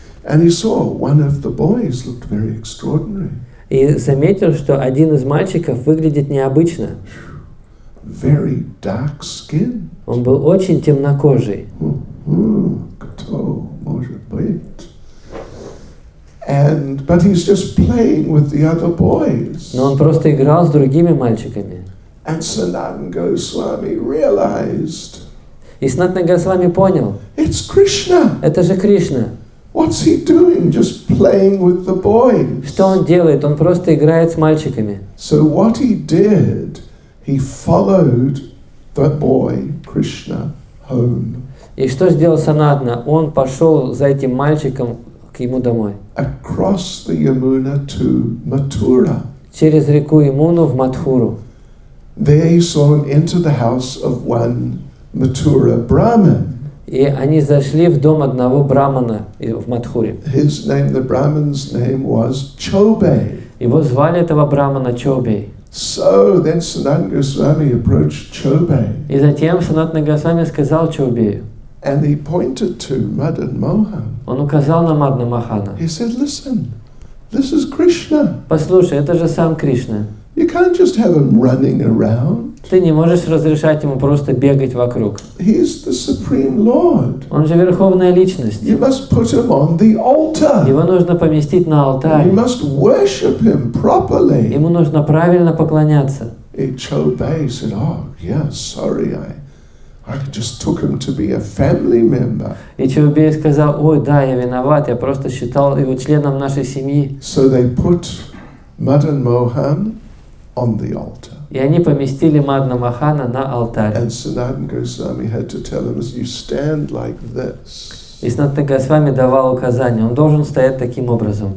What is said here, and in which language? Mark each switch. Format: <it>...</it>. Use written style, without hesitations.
<en>And he saw one of the boys looked very extraordinary.</en> <ru>И заметил, что один из мальчиков выглядит необычно.</ru> <en>Very dark skin.</en> <ru>Он был очень темнокожий. Кто может быть?</ru> <en>But he's just playing with the other boys.</en> <ru>Но он просто играл с другими мальчиками.</ru> <en>And Sanatana Goswami realized.</en> <ru>И Санатана Госвами понял.</ru> <en>It's Krishna.</en> <ru>Это же Кришна.</ru> <en>What's he doing? Just playing with the boys.</en> <ru>Что он делает? Он просто играет с мальчиками.</ru> <en>So what he did, he followed the boy Krishna home.</en> <ru>И что сделал Санатана? Он пошел за этим мальчиком к ему домой.</ru> <en>Across the Yamuna to Mathura.</en> <ru>Через реку Ямуну в Мадхуру.</ru> <en>There he saw him enter the house of one Mathura Brahmin.</en> <ru>И они зашли в дом одного брамана в Мадхуре.</ru> <en>His name, the Brahmin's name was Chobe.</en> <ru>Его звали этого брамана Чобей.</ru> <en>So then Sanatana Goswami approached Chobe.</en> <ru>И затем Санатана Госвами сказал Чобею.</ru> <en>And he pointed to Madan Mohan.</en> <ru>Он указал на Мадана Мохана.</ru> <en>He said, listen, this is Krishna.</en> <ru>Послушай, это же сам Кришна.</ru> <en>You can't just have him running around.</en> <ru>Ты не можешь разрешать ему просто бегать вокруг.</ru> <en>He's the Supreme Lord.</en> <ru>Он же верховная личность.</ru> <en>You must put him on the altar.</en> <ru>Его нужно поместить на алтарь.</ru> <en>You must worship him properly.</en> <ru>Ему нужно правильно поклоняться.</ru> <en>Chobe said, oh, yeah, sorry, I just took him to be a family member.</en> <ru>И Чобей сказал, ой, да, я виноват, я просто считал его членом нашей семьи.</ru> <en>So they put Madan Mohan on the altar.</en> <ru>И они поместили Мадана Мохана на алтарь.</ru> <en>And Sanatana Goswami had to tell him, you stand like this.</en> <ru>И Санатана Госвами давал указания, он должен стоять таким образом.</ru>